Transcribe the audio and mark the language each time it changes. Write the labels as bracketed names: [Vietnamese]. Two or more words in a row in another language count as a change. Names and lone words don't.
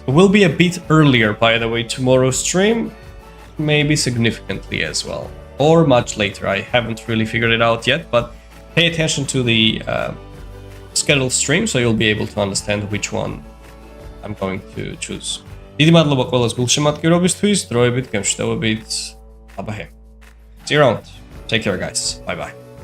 [English] It will be a bit earlier, by the way, tomorrow's stream, maybe significantly as well, or much later. I haven't really figured it out yet, but pay attention to the scheduled stream, so you'll be able to understand which one I'm going to choose. [Georgian] დიდი მადლობა ყველას გულშემატკივრობისთვის, დროებით, გემშვიდობებით, აბა ჰე. [English] See you around. Take care, guys. Bye bye.